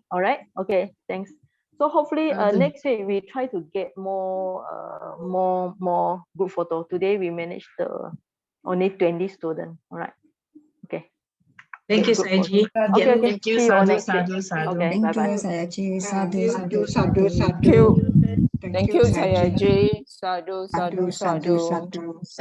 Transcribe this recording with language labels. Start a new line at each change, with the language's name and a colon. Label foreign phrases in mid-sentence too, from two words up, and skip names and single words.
English: All right, okay, thanks. So hopefully next week we try to get more group photo. Today we managed only 20 students. All right. Okay. Thank you, Saiji. Okay. Thank you. See you all Sadhu, next week. sadhu. Okay. Thank Bye-bye. you, Sayaji. Sadhu, Sadhu, sadhu, sadhu, sadhu. sadhu. Thank you,
Pali: Sayaji. Sadhu, sadhu, sadhu. Sadhu.